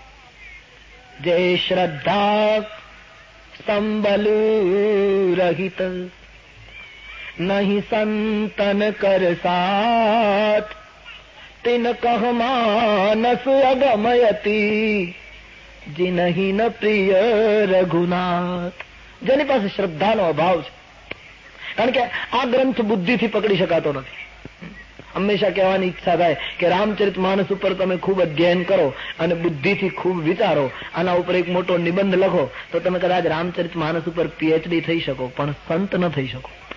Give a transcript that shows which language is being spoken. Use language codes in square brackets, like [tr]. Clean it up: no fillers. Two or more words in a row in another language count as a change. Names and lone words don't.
[awa] जे श्रद्धा संबल रहित नहीं संतन कर साथ तिन कह मानस अगमयती जिनहि न प्रिय रघुनाथ. [gu] જેની પાસે શ્રદ્ધાનો અભાવ છે. કારણ કે આ ગ્રંથ બુદ્ધિથી પકડી શકાતો નથી. હંમેશા કહેવાની ઈચ્છા થાય કે રામચરિતમાનસ ઉપર તમે ખૂબ અધ્યયન કરો અને બુદ્ધિથી ખૂબ વિચારો, આના ઉપર એક મોટો નિબંધ લખો તો તમે કદાચ રામચરિતમાનસ ઉપર પીએચડી થઈ શકો, પણ સંત ન થઈ શકો.